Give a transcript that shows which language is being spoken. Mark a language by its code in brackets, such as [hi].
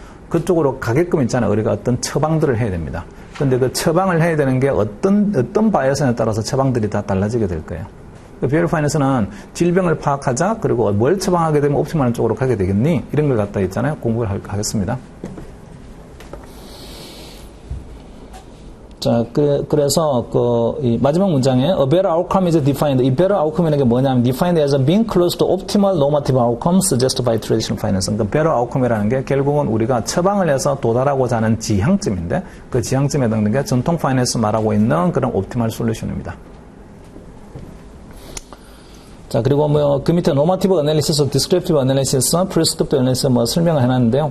[ko] 그쪽으로 가게끔 있잖아요. 우리가 어떤 처방들을 해야 됩니다. 근데 그 처방을 해야 되는 게 어떤 바이어스에 따라서 처방들이 다 달라지게 될 거예요. 비헬 파이낸스는 질병을 파악하자, 그리고 뭘 처방하게 되면 옵티멀 쪽으로 가게 되겠니? 이런 걸 갖다 있잖아요. 공부를 하겠습니다. 자, 그래서, 이 마지막 문장에, [en] a better outcome is defined. [ko] 이 better outcome이라는 게 뭐냐면, [en] defined as being close to optimal normative outcome suggested by traditional finance. [ko] 그러니까 better outcome이라는 게 결국은 우리가 처방을 해서 도달하고자 하는 지향점인데, 그 지향점에 해당되는 게 전통 파이낸스 말하고 있는 그런 옵티멀 솔루션입니다. 자, 그리고 그 밑에 normative analysis, descriptive analysis, prescriptive analysis 설명을 해놨는데요.